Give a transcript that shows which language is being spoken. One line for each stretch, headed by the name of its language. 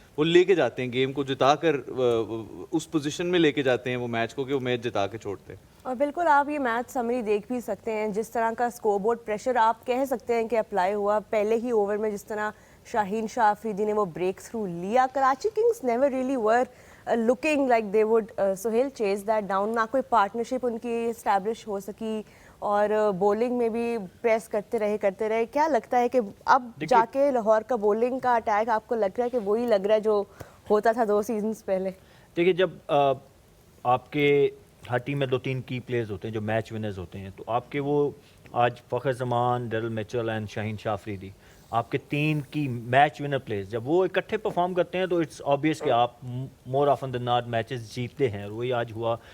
Urdu: وہ لے کے جاتے ہیں گیم کو, جتا کر اس پوزیشن میں لے کے جاتے ہیں وہ میچ کو کہ وہ میچ جتا کے چھوڑتے ہیں. اور بالکل آپ یہ میچ سمری دیکھ بھی سکتے ہیں, جس طرح کا اسکور بورڈ پریشر آپ کہہ سکتے ہیں کہ اپلائی ہوا پہلے ہی اوور میں, جس طرح شاہین شاہ آفریدی نے وہ بریک تھرو لیا.
English: Karachi kings never really were looking like they would Sohail chase that down.
Urdu: نہ کوئی پارٹنرشپ ان کی اسٹیبلش ہو سکی, اور بولنگ میں بھی پریس کرتے رہے. کیا لگتا ہے کہ اب جا کے لاہور کا بولنگ کا اٹیک آپ کو لگ رہا ہے کہ وہی لگ رہا ہے جو ہوتا تھا 2 سیزنز پہلے؟ دیکھیے, جب آپ کے ہر ٹیم میں 2-3 کی پلیئرز ہوتے ہیں جو میچ ونرز ہوتے ہیں, تو آپ کے وہ آج فخر زمان, ڈیرل میچل اینڈ شاہین شاہ آفریدی, آپ کے 3 کی میچ ونر پلیئرز جب وہ اکٹھے پرفارم کرتے ہیں تو
English: it's obvious
Urdu: کہ آپ
English: more often than not
Urdu: matches جیتتے ہیں. اور وہی آج ہوا.